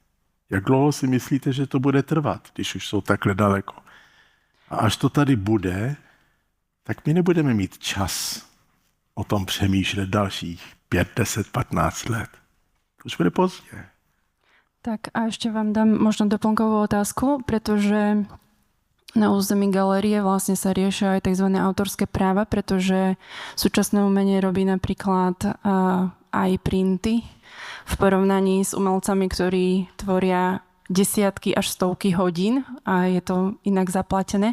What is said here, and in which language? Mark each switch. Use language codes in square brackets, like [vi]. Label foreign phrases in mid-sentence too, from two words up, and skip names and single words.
[cs] Jak dlouho si myslíte, že to bude trvat, když už jsou takhle daleko? A až to tady bude, tak my nebudeme mít čas o tom přemýšlet dalších 5, 10, 15 let. To už bude pozdě. [sk] Tak a ešte vám dám možno doplnkovú otázku, pretože na území galérie vlastne sa riešia aj tzv. Autorské práva, pretože súčasné umenie robí napríklad aj printy v porovnaní s umelcami, ktorí tvoria desiatky až stovky hodín a je to inak zaplatené.